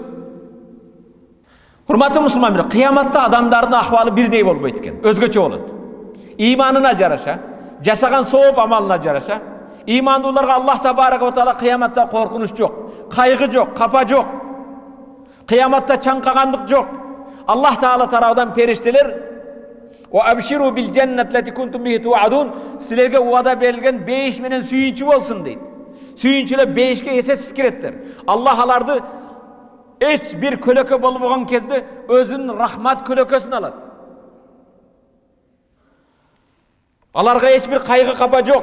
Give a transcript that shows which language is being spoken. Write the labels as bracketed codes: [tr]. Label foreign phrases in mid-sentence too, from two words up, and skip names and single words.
[ky] Урматтуу мусулмандар, кыяматта адамдардын акыбалы бирдей болбойт экен, өзгөчө болот. Иманына жараша, жасаган сооп амалына жараша, имандууларга Аллах [ar] تبارك وتعالى [ky] кыяматта коркунуч жок, кайгы жок, капа жок. Кыяматта чаңкагандык жок. Аллах Таала тарабынан периштелер [ar] وأبشروا بالجنة التي كنتم به توعدون, [ky] силерге уада берилген бейиш менен сүйүнчү болсун дейт. Сүйүнчүлөр бейишке эсепсиз киреттер. Аллах аларды эч бир көлөкө болбогон кезде өзүнүн рахмат көлөкөсүн алат. Аларга эч бир кайгы капа жок.